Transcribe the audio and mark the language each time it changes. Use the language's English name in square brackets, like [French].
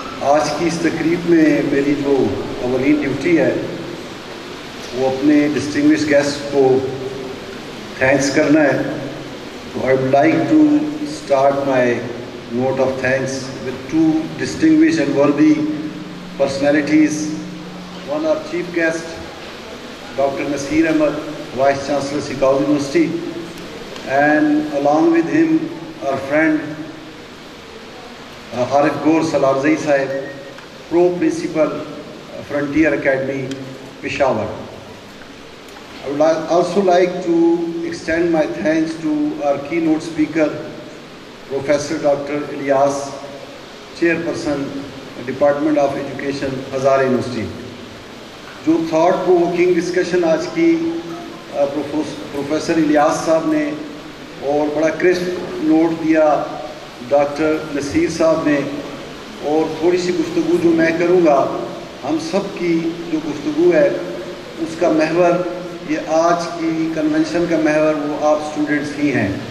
[Urdu] آج کی اس تقریب میں میری جو اولین ڈیوٹی ہے وہ اپنے ڈسٹنگوش گیسٹ کو تھینکس کرنا ہے. [English] تو I would like to start my note of thanks with two distinguished and worthy personalities. One, our chief guest, Dr. Naseer Ahmed, Vice Chancellor, Sikau University, and along with him, our friend Arif Gaur Salarzai Sahib, Pro Principal, Frontier Academy, Peshawar. I would also like to extend my thanks to our keynote speaker, Professor Dr. Ilyas, Chairperson, Department of Education, Hazare University. [Urdu] جو thought provoking discussion آج کی professor Ilyas صاحب نے اور بڑا crisp note دیا doctor Naseer صاحب نے، اور تھوڑی سی گفتگو جو میں کروں گا، ہم سب کی جو گفتگو ہے اس کا محور، یہ آج کی کنونشن کا محور وہ آپ اسٹوڈنٹس ہی ہیں.